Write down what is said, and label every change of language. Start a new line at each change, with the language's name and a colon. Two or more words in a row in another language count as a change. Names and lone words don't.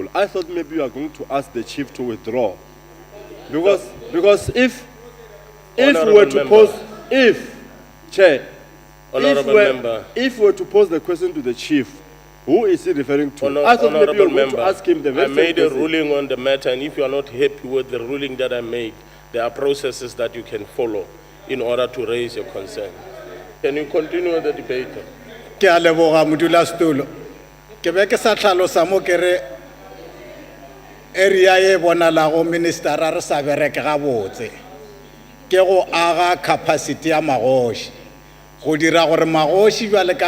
English: I thought maybe you are going to ask the chief to withdraw, because if we were to pose, if we were to pose the question to the chief, who is he referring to? I thought maybe you were going to ask him the very I same made a question. ruling on the matter, and if you are not happy with the ruling that I made, there are processes that you can follow in order to raise your concern. Can you continue with the debate?
Northern Sotho: Ke a leboga modulasetulo. Ke be ke sa tlhalosa mo ke re area e bonalago minister a re sa bereke gabotse ke go aga capacity ya magoši go dira gore magoši jwale ka